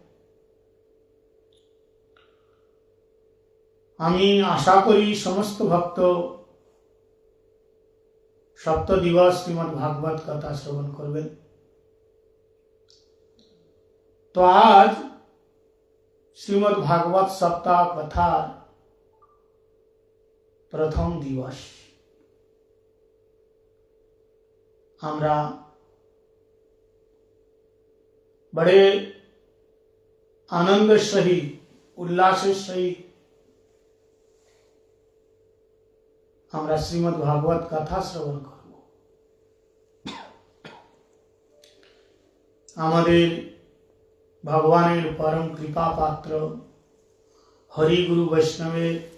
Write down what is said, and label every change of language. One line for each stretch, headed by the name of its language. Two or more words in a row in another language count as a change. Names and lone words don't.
Bangla: আমি আশা করি সমস্ত ভক্ত সপ্ত দিবস শ্রীমদ্ ভাগবত কথা শ্রবণ করবেন। তো আজ শ্রীমদ্ ভাগবত সপ্তাহ কথার প্রথম দিবস। আমরা
Hindi: बड़े आनंद सहित
Bangla: উল্লাসের সহিত আমরা শ্রীমদ্ ভাগবত কথা শ্রবণ করব। আমাদের ভগবানের পরম কৃপা পাত্র হরি গুরু বৈষ্ণবের